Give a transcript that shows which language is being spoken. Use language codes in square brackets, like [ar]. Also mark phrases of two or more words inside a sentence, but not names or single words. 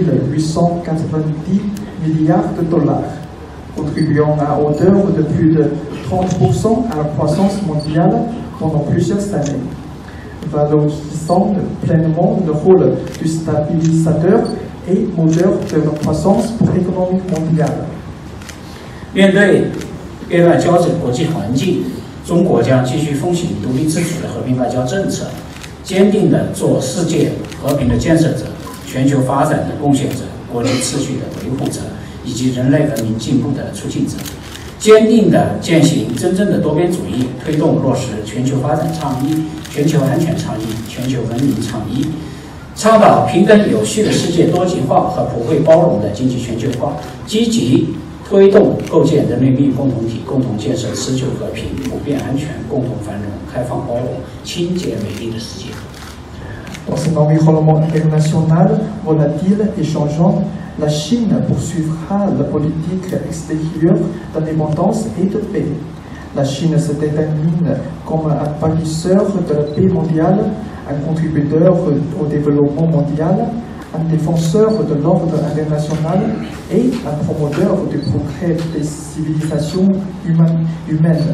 [fr] 890 milliards de dollars, contribuant à hauteur de plus de 30% à la croissance mondiale pendant plusieurs années, valorisant pleinement le rôle du stabilisateur et moteur de la croissance pour l'économie mondiale. [zh] 面对变乱交织的国际环境，中国将继续奉行独立自主的和平外交政策，坚定地做世界和平的建设者、全球发展的贡献者、国际秩序的维护者以及人类文明进步的促进者，坚定地践行真正的多边主义，推动落实全球发展倡议、全球安全倡议、全球文明倡议，倡导平等有序的世界多极化和普惠包容的经济全球化，积极推动构建人类命运共同体，共同建设持久和平、普遍安全、共同繁荣、开放包容、清洁美丽的世界。 [fr] Dans un environnement international volatile et changeant, la Chine poursuivra la politique extérieure d'indépendance et de paix. La Chine se détermine comme un bâtisseur de la paix mondiale, un contributeur au développement mondial, un défenseur de l'ordre international et un promoteur du progrès des civilisations humaines.